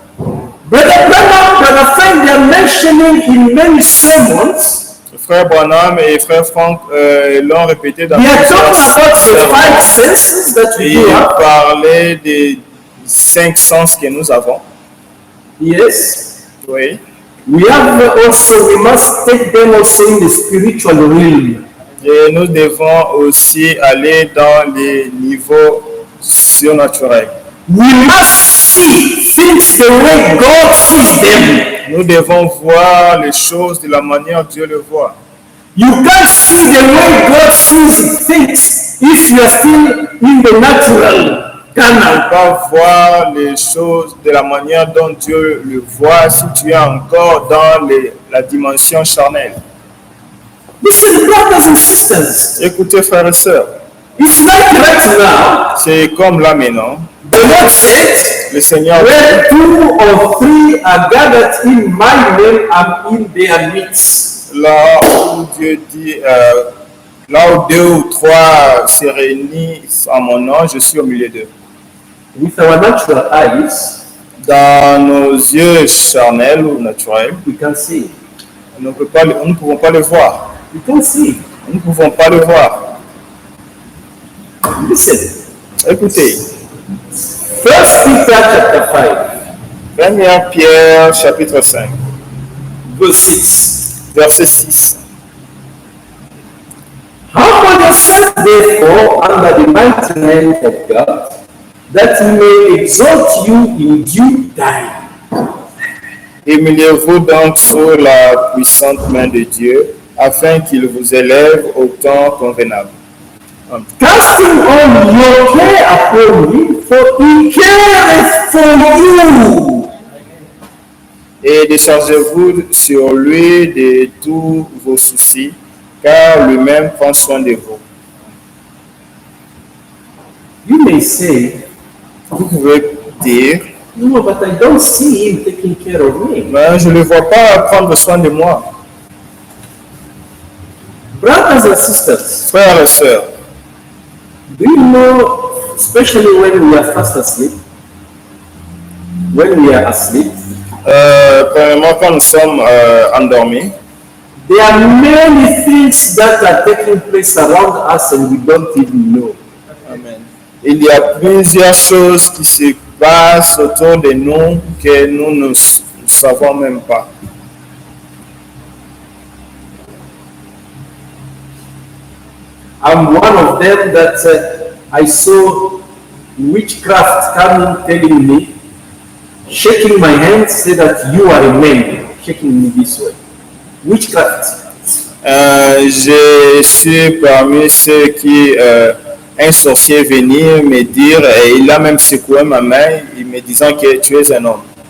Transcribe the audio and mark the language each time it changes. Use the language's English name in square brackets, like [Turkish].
[English] Brother Branham, Brother Frank, they are mentioning in many sermons. [French] frère Branham et frère Franck l'ont répété dans [English] They are talking about the [French] sermons. [English] 5 senses that we [French] Et [English] do [French] ils [English] have. [French] parlaient des 5 sens que nous avons. [English] Yes. [French] Oui. [English] We must take them also in the spiritual realm. [French] Et nous devons aussi aller dans les niveaux surnaturels. [English] We must see things the way God sees them. [French] Nous devons voir les choses de la manière dont Dieu le voit. [English] You can't see the way God sees things if you are still in the natural, [French] On ne [English] carnal. [French] peut pas voir les choses de la manière dont Dieu le voit si tu es encore dans la dimension charnelle. [English] Listen, brothers and sisters, [French] Écoutez, frères et sœurs, [English] it's like right now, [French] c'est comme là maintenant. [English] the Lord said, [French] Le Seigneur, [English] where 2 or 3 are gathered in my name, I'm in their midst. [French] là où Dieu dit, là où 2 ou 3 se réunissent en mon nom, je suis au milieu d'eux. [English] With our natural eyes, [French] Dans nos yeux charnels ou naturels, [English] we can see. [French] nous ne pouvons pas le voir. [English] We can see. [French] Nous ne pouvons pas le voir. [English] Listen, [French] Écoutez, [English] 1 Peter chapter 5, [French] 1 Pierre chapitre 5, [English] verse 6. [French] verset 6. [English] Humble yourself therefore under the mighty hand of God, that he may exalt you in due time. [French] Humiliez-vous donc sous la puissante main de Dieu, afin qu'il vous élève au temps convenable. [English] Casting all your care upon him, for he careth for you. [French] Et déchargez-vous sur lui de tous vos soucis, car lui-même prend soin de vous. [English] You may say, [French] Vous pouvez dire, [English] no, but I don't see him taking care of me. [French] mais je ne le vois pas prendre soin de moi. [English] Brothers and sisters, [French] Frères et sœurs, [English] do you know, especially when we are fast asleep, when we are asleep, [French] premièrement, quand nous sommes endormis, [English] there are many things that are taking place around us and we don't even know. Amen. [French] Il y a plusieurs choses qui se passent autour de nous que nous ne savons même pas. [English] I'm one of them that I saw witchcraft coming telling me, shaking my hand, say that you are a man, shaking me this way. Witchcraft. [French] Je suis parmi ceux qui, un sorcier venir me dire, et il a même secoué ma main, il me disant que tu es un homme.